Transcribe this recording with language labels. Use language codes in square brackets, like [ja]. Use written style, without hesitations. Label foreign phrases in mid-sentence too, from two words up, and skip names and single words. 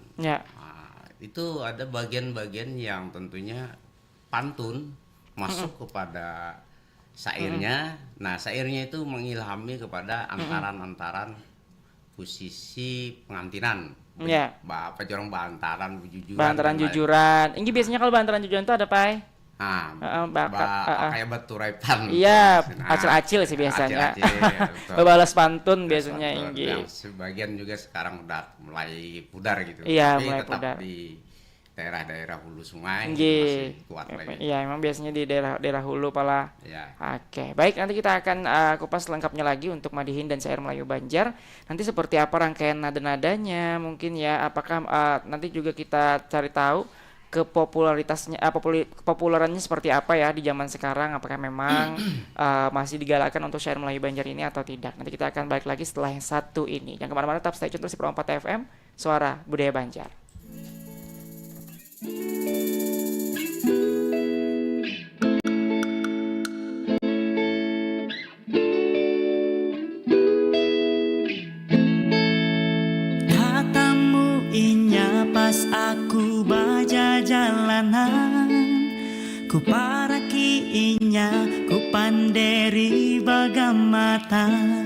[id] Ya. Itu ada bagian-bagian yang tentunya pantun masuk kepada syairnya. Nah, syairnya itu mengilhami kepada antaran-antaran posisi pengantinan. Ya. [bjn] Apa jorong bantaran bujujuran. Bantaran jujuran. [id] Ini biasanya kalau bantaran jujuran itu ada Pai. [bjn] Kayak baturai pan. [id] Iya, acil-acil sih biasanya. Acil-acil, Balas pantun biasanya Pantun. [bjn] Inggi. [id] Yang sebagian juga sekarang udah mulai pudar gitu. Iya, Tapi mulai tetap pudar. di daerah-daerah hulu sungai [bjn] Inggi. [id] masih kuat lagi. Iya, emang biasanya di daerah hulu pala. Ya. Oke, baik, nanti kita akan kupas lengkapnya lagi untuk madihin dan syair Melayu Banjar. Nanti seperti apa rangkaian nada-nadanya mungkin ya. Apakah nanti juga kita cari tahu kepopularitasnya, populerannya seperti apa ya di zaman sekarang, apakah memang masih digalakkan untuk syair Melayu Banjar ini atau tidak. Nanti kita akan balik lagi setelah yang satu ini. Yang kemana-mana tetap [en] stay tune [id] terus di Pro 4 FM, Suara Budaya Banjar. [bjn] Katamu inya pas aku baja jalanan, ku paraki inya ku panderi bagamatan.